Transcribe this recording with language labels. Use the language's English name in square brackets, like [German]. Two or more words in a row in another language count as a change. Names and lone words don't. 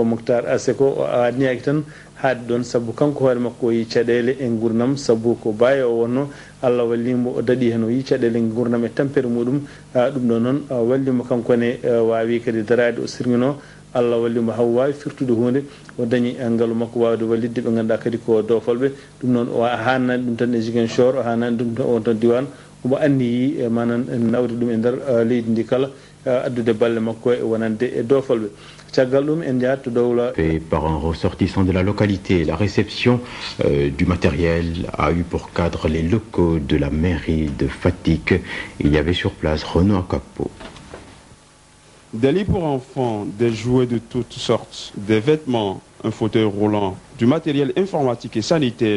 [Fula] Moctar Seko o adniyaki tan haade ɗon saabu kanko hoore makko o yi caɗele e gurnam saabu ko baye o wonno Allah wallimo o daɗi hen o yi caɗele e gurnam e tampere muɗum ɗum ɗo noon wallimo kankone wawi kadi darade o sirmino Allah wallimo haw wawi firtude hunde o dañi ngaalu makko wawde wallidde ɓe ganduɗa kadi ko dofalɓe ɗum noon o hannani ɗum tan e Ziguinchor o hannani ɗum on ton diwan omo anniyi manan nawde ɗum e nder leydi ndi kala addude balle makko e wonande e dofalɓe. [French] Fait par un ressortissant de la localité. La réception du matériel a eu pour cadre les locaux de la mairie de Fatick. Il y avait sur place Renaud Akapo. Des lits pour enfants, des jouets de toutes sortes, des vêtements, un fauteuil roulant, du matériel informatique et sanitaire.